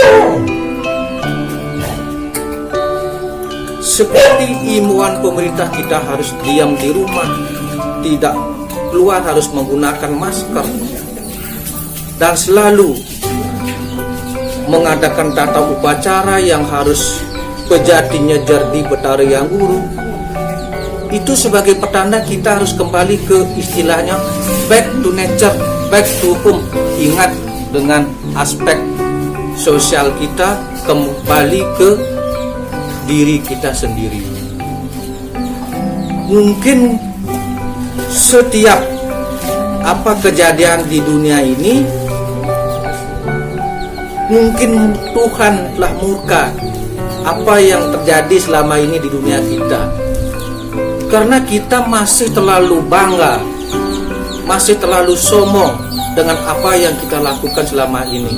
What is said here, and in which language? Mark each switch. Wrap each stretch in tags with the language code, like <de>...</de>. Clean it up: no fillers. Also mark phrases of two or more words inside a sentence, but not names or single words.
<id>Seperti imbauan pemerintah, kita harus diam di rumah, tidak keluar, harus menggunakan masker, dan selalu mengadakan tata upacara yang harus pejatinya jerdi betara yang guru. Itu sebagai pertanda kita harus kembali ke istilahnya</id> <en>back to nature, back to home.</en> <id>Ingat dengan aspek sosial kita, kembali ke diri kita sendiri. Mungkin setiap apa kejadian di dunia ini, mungkin Tuhan telah murka apa yang terjadi selama ini di dunia kita, karena kita masih terlalu bangga, masih terlalu sombong dengan apa yang kita lakukan selama ini.</id>